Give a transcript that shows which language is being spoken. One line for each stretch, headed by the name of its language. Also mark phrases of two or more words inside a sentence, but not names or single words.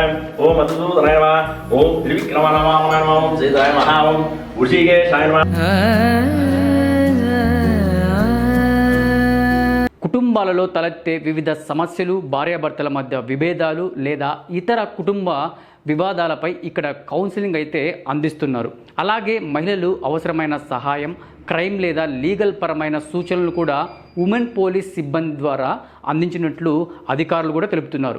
Sanskrit: ओम मधुसूदनाय नमः। ओम त्रिविक्रमाय नमः। ओम सीताय नमः। ओम ऋषिकेशाय नमः।
Telugu: కుటుంబాలలో తలెత్తే వివిధ సమస్యలు, భార్యాభర్తల మధ్య విభేదాలు లేదా ఇతర కుటుంబ వివాదాలపై ఇక్కడ కౌన్సిలింగ్ అయితే అందిస్తున్నారు. అలాగే మహిళలు అవసరమైన సహాయం, క్రైమ్ లేదా లీగల్ పరమైన సూచనలు కూడా
English: women police
Telugu: సిబ్బంది ద్వారా అందించినట్లు అధికారులు కూడా తెలుపుతున్నారు.